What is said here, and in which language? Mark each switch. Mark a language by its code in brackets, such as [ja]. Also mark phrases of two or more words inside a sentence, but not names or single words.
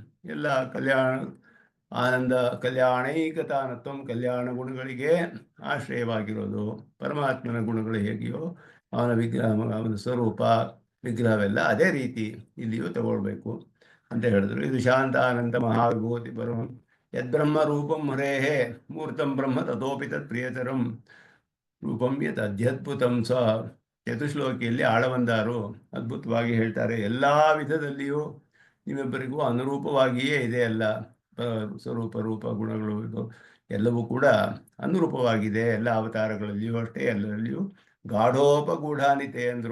[kn] ಎಲ್ಲ ಆನಂದ ಕಲ್ಯಾಣೈಕತಾನತ್ವ, ಕಲ್ಯಾಣ ಗುಣಗಳಿಗೆ ಆಶ್ರಯವಾಗಿರೋದು. ಪರಮಾತ್ಮನ ಗುಣಗಳು ಹೇಗೆಯೋ ಅವನ ವಿಗ್ರಹ, ಅವನ ಸ್ವರೂಪ ವಿಗ್ರಹವೆಲ್ಲ ಅದೇ ರೀತಿ ಇಲ್ಲಿಯೂ ತಗೊಳ್ಬೇಕು ಅಂತ ಹೇಳಿದ್ರು. [sa] ಇದು ಶಾಂತಾನಂದ ಮಹಾವಿಭೂತಿ ಬರೋ ಯದ್ಬ್ರಹ್ಮ ರೂಪಂ ಹರೇಹೇ ಮೂರ್ತಂ ಬ್ರಹ್ಮ ತಥೋಪಿ ತತ್ ಪ್ರಿಯತರಂ ರೂಪಂ ಯತ್ ಅದ್ಯದ್ಭುತಂ ಸ. [kn] ಚತುಶ್ಲೋಕಿಯಲ್ಲಿ ಆಳವಂದಾರು ಅದ್ಭುತವಾಗಿ ಹೇಳ್ತಾರೆ. ಎಲ್ಲ ವಿಧದಲ್ಲಿಯೂ ನಿಮ್ಮಿಬ್ಬರಿಗೂ ಅನುರೂಪವಾಗಿಯೇ ಇದೆ. ಎಲ್ಲ ಸ್ವರೂಪ ರೂಪ ಗುಣಗಳು ಇದು ಎಲ್ಲವೂ ಕೂಡ ಅನುರೂಪವಾಗಿದೆ. ಎಲ್ಲ ಅವತಾರಗಳಲ್ಲಿಯೂ ಅಷ್ಟೇ, ಎಲ್ಲರಲ್ಲಿಯೂ ಗಾಢೋಪಗೂಢಾನಿತೆ ಅಂದರು.